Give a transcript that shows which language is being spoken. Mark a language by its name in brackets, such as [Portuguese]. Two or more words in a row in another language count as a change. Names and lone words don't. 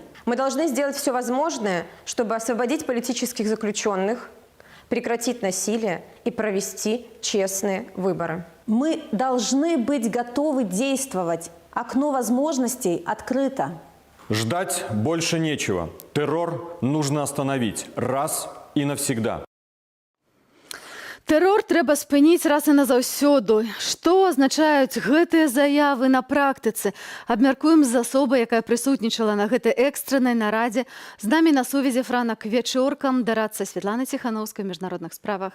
[Russian] Мы должны сделать все возможное, чтобы освободить политических заключенных, прекратить насилие и провести честные выборы. Мы должны быть готовы действовать. Окно возможностей открыто. Ждать больше нечего. Террор нужно остановить раз и навсегда. [Belarusian] Тэрор трэба спыніць раз і назаўсёды. Што азначаюць гэтыя заявы на практыцы? Абмяркуем з асобай, якая прысутнічала на гэтай экстрэнай нарадзе. З намі на сувязі Франак Вечоркам, дарадца Святланы Ціханаўскай ў міжнародных справах.